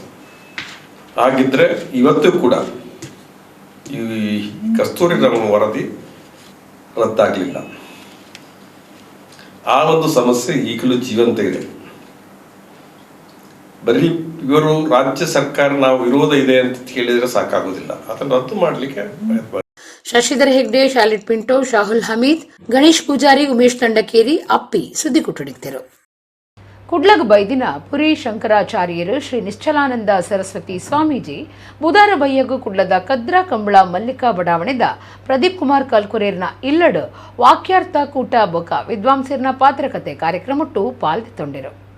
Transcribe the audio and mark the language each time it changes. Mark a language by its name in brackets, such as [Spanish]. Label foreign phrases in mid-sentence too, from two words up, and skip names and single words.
[Kannada] ಹಾಗಿದ್ರೆ ಇವತ್ತು ಕೂಡ ಈ ಕಸ್ತೂರಿ ರಂಗನ್ ವರದಿ ರದ್ದಾಗಲಿಲ್ಲ. ಆ ಒಂದು ಸಮಸ್ಯೆ ಈಗಲೂ ಜೀವಂತ ಇದೆ. ಬರೀ ಇವರು ರಾಜ್ಯ ಸರ್ಕಾರ ನಾವು ವಿರೋಧ ಇದೆ ಅಂತ ಹೇಳಿದ್ರೆ ಸಾಕಾಗುದಿಲ್ಲ, ಅದನ್ನು ರದ್ದು ಮಾಡಲಿಕ್ಕೆ ಪ್ರಯತ್ನ. [Tulu] ಶಶಿಧರ್ ಹೆಗ್ಡೆ, ಶಾಲಿಟ್ ಪಿಂಟೋ, ಶಾಹುಲ್ ಹಮೀದ್, ಗಣೇಶ್ ಪೂಜಾರಿ, ಉಮೇಶ್ ತಂಡಕೇರಿ, ಅಪ್ಪಿ ಸುದ್ದಿ ಕುಟುಡಿದರು. ಕುಡ್ಲಗ್ ಬೈದಿನ ಪುರಿ ಶಂಕರಾಚಾರ್ಯರು ಶ್ರೀ ನಿಶ್ಚಲಾನಂದ ಸರಸ್ವತಿ ಸ್ವಾಮೀಜಿ ಬುಧಾರ ಬೈಯಗು ಕುಡ್ಲದ ಕದ್ರಾ ಕಂಬಳ ಮಲ್ಲಿಕಾ ಬಡಾವಣೆದ ಪ್ರದೀಪ್ ಕುಮಾರ್ ಕಲ್ಕುರೇರ್ನ ಇಲ್ಲಡು ವಾಕ್ಯಾರ್ಥ ಕೂಟ ಬೊಕ ವಿದ್ವಾಂಸರ್ನ ಪಾತ್ರಕತೆ ಕಾರ್ಯಕ್ರಮಟ್ಟು ಪಾಲ್ಗೊಂಡಿರು.